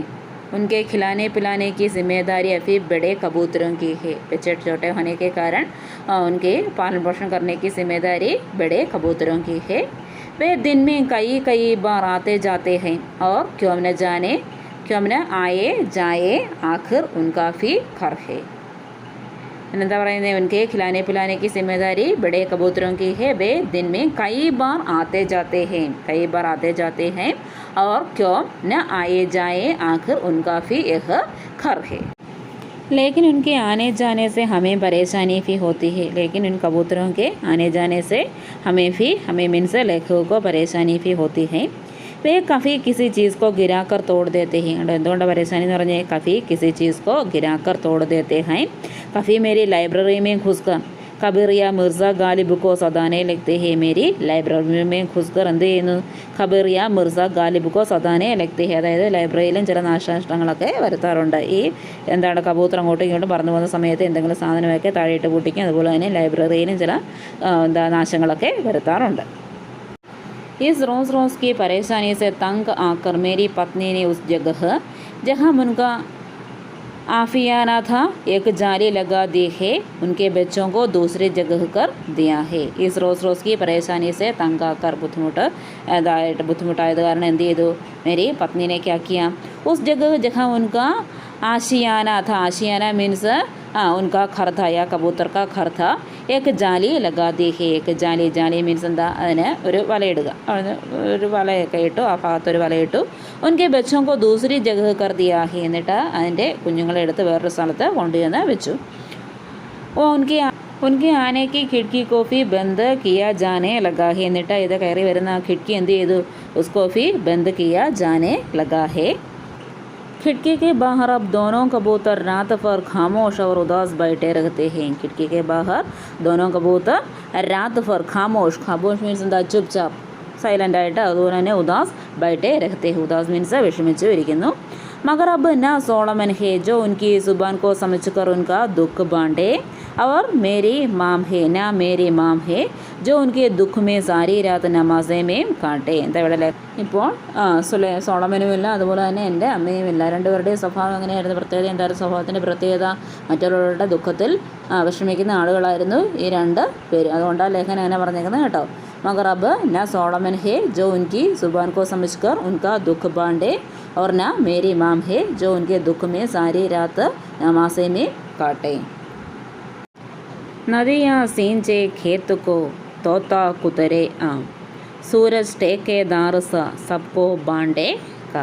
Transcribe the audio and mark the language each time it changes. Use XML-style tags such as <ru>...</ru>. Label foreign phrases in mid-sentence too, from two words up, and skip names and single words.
<hi>उनके खिलाने पिलाने की जिम्मेदारी अभी बड़े कबूतरों की है. बच्चे छोटे होने के कारण उनके पालन पोषण करने की जिम्मेदारी बड़े कबूतरों की है. वे दिन में कई बार आते जाते हैं और क्यों न आए जाए आखिर उनका भी घर है.</hi> <ml>എന്താ പറയുന്നത്</ml> <hi>उनके खिलाने पिलाने की जिम्मेदारी बड़े कबूतरों की है. वे दिन में कई बार आते जाते हैं और क्यों न आए जाए आखिर उनका भी यह घर है. लेकिन उनके आने जाने से हमें परेशानी भी होती है. लेकिन उन कबूतरों के आने जाने से हमें मीन्स लेखकों को परेशानी भी होती है. वे कभी किसी चीज़ को गिराकर तोड़ देते हैं.</hi> <ml>എന്തുകൊണ്ട് परेशानी എന്ന് പറഞ്ഞാൽ</ml> <hi>कभी किसी चीज़ को गिराकर तोड़ देते हैं. कभी मेरी लाइब्रेरी में घुसकर कबीर या मिर्ज़ा गालिब को सदाने लगते हैं. मेरी ലൈബ്രറി में घुसकर</hi> <ml>എന്ത് ചെയ്യുന്നു</ml> <hi>कबीर या मिर्ज़ा गालिब को सदाने लगते हैं.</hi> <ml>അതായത് ലൈബ്രറിയിലും ചില നാശനഷ്ടങ്ങളൊക്കെ വരുത്താറുണ്ട്. ഈ എന്താണ് കബൂത്തർ അങ്ങോട്ടും ഇങ്ങോട്ടും പറന്നു പോകുന്ന സമയത്ത് എന്തെങ്കിലും സാധനമൊക്കെ താഴെയിട്ട് പൊട്ടിക്കും. അതുപോലെ തന്നെ ലൈബ്രറിയിലും ചില നാശങ്ങളൊക്കെ വരുത്താറുണ്ട്.</ml> <hi>इस रोज़ की परेशानी से तंग आकर मेरी पत्नी ने उस जगह जहाँ उनका आफियाना था एक जाली लगा दी है. उनके बच्चों को दूसरी जगह कर दिया है. इस रोज़ की परेशानी से तंग आकर बुद्धिमुटाയത്</hi> <ml>കാരണം എന്ത് ചെയ്തു</ml> <hi>मेरी पत्नी ने क्या किया उस जगह जहाँ उनका आशियाना था. आशियाना मीन्स उनका घर था या कबूतर का घर था. एक जाली लगा दी है. एक जाली</hi> <ml>മീൻസ് എന്താ അതിന് ഒരു വലയിടുക. ഒരു വലയൊക്കെ ഇട്ടു. ആ ഭാഗത്തൊരു വലയിട്ടു.</ml> <hi>उनके बच्चों को दूसरी जगह कर दिया है.</hi> <ml>എന്നിട്ട് അതിൻ്റെ കുഞ്ഞുങ്ങളെ എടുത്ത് വേറൊരു സ്ഥലത്ത് കൊണ്ടുചെന്ന് വെച്ചു.</ml> <hi>उनके आने की खिड़की को भी बंद किया जाने लगा है.</hi> <ml>എന്നിട്ട് ഇത് കയറി വരുന്ന खिड़की എന്ത് ചെയ്തു</ml> <hi>उसको भी बंद किया जाने लगा है. खिड़की के बाहर अब दोनों कबूतर रात भर खामोश और उदास बैठे रहते हैं. खिड़की के बाहर दोनों कबूतर रात भर खामोश मीन्स</hi> <ml>എന്താ ചുപ്ചാപ്പ് സൈലൻ്റ് ആയിട്ട് അതുപോലെ തന്നെ ഉദാസ്</ml> <hi>बैठे रहते हैं.</hi> <ml>ഉദാസ് മീൻസ് വിഷമിച്ചു ഇരിക്കുന്നു.</ml> <hi>मगर अब न सोलमन है जो उनकी ज़ुबान को समझकर उनका दुख बांटे और मेरी माम है जो उनके दुख में सारी रात नमाज़े में काटे.</hi> <ml>എന്താ ഇവിടെ ഇപ്പോൾ സോളമനുമില്ല അതുപോലെ തന്നെ എൻ്റെ അമ്മയുമില്ല. രണ്ടുപേരുടെയും സ്വഭാവം എങ്ങനെയായിരുന്നു? പ്രത്യേകത എന്തായിരുന്നു? സ്വഭാവത്തിൻ്റെ പ്രത്യേകത മറ്റുള്ളവരുടെ ദുഃഖത്തിൽ വിഷമിക്കുന്ന ആളുകളായിരുന്നു ഈ 2 പേര്. അതുകൊണ്ടാണ് ലേഖനം അങ്ങനെ പറഞ്ഞേക്കുന്നത് കേട്ടോ.</ml> <hi>मगर अब न सोलमन है जो उनकी ज़ुबान को समझकर उनका दुख बांटे और न मेरी माम है जो उनके दुख में सारी रात नमाज़े में काटे. नदियाँ सींचे खेत को तोता कुतरे आम सूरज ठेकेदार सा सबको बांटे का.</hi>